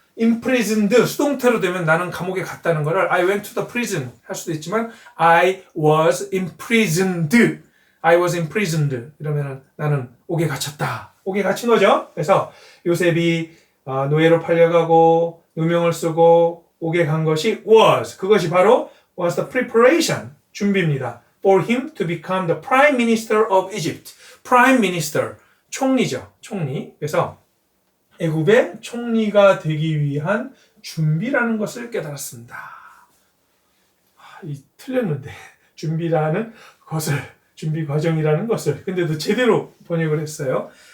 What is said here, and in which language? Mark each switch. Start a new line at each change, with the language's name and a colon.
English: imprisoned
Korean: 수동태로 되면 나는 감옥에 갔다는 거를
English: I went to the prison
Korean: 할 수도 있지만
English: I was imprisoned. I was imprisoned.
Korean: 이러면은 나는 옥에 갇혔다. 옥에 갇힌 거죠. 그래서 요셉이 노예로 팔려가고 누명을 쓰고 옥에 간 것이 was. 그것이 바로
English: was the preparation.
Korean: 준비입니다.
English: For him to become the prime minister of Egypt.
Korean: prime minister. 총리죠. 총리. 그래서 애굽의 총리가 되기 위한 준비라는 것을 깨달았습니다. 틀렸는데 준비라는 것을 준비 과정이라는 것을 근데도 제대로 번역을 했어요.